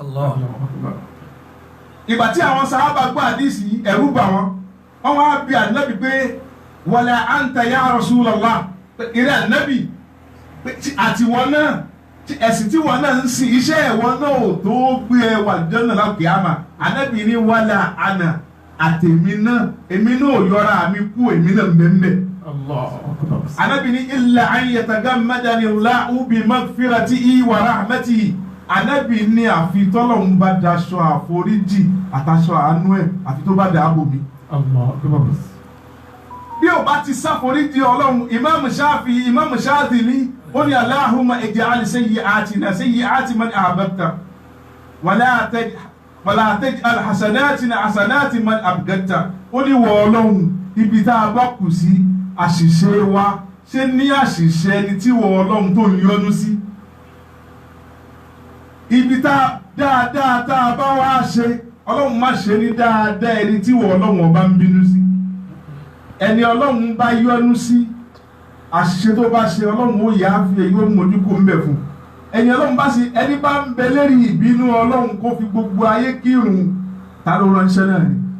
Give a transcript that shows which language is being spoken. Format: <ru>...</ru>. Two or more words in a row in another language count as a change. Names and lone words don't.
<yo>ìgbà tí àwọn sàhábà gbọ́ àdìsí ẹ̀rù bà wọ́n wá bi ànábì pé</yo> <ar>ولا أنت يا رسول الله</ar> <yo>ìrẹ́ ànábì àtiwọ́ náà ẹ̀sìn tí wọ́n náà ń sìn iṣẹ́ ẹ̀wọ̀n náà ò tó gbé ẹ wà àlùjánnà lákìámà ànábì ní wàlà àná àtẹ̀mí náà èmi náà yọra mi kú èmi náà mbẹ́mbẹ́. ànábì ní</yo> <ar>إلا أن يتغمدني الله بمغفرته ورحمته</ar> <yo>ànábì ní àfi tọ́lọ́hun bá daṣọ àforíjì àtàṣọ àánú ẹ̀ àfi tó bá dàbò mi. bí o bá ti sáforíjì Ọlọ́run Imam Shafi'i Imam Shadhili ó ní</yo> <ar>اللهم اجعل سيئاتنا سيئات من أحببت ولا تجعل حسناتنا حسنات من أبغضت</ar> <yo>ó ní wọ Ọlọ́run ibi tá a bá kù sí àṣìṣe wa ṣe ní àṣìṣe ẹni tí wọ Ọlọ́run tó ń yọ́nú sí ibi tá dáadáa tá a bá wá ṣe Ọlọ́run má ṣe ní dáadáa ẹni tí wọ Ọlọ́run ọba ń bínú sí ẹni Ọlọ́run bá yọ́nú sí àṣìṣe tó bá ṣe Ọlọ́run ó yà á fi èyí ó mójú kó ń bẹ̀ fún ẹni Ọlọ́run bá ṣe ẹni bá ń bẹ lérí ìbínú Ọlọ́run kó fi gbogbo ayé kírun ta ló ránṣẹ́ náà ni</yo>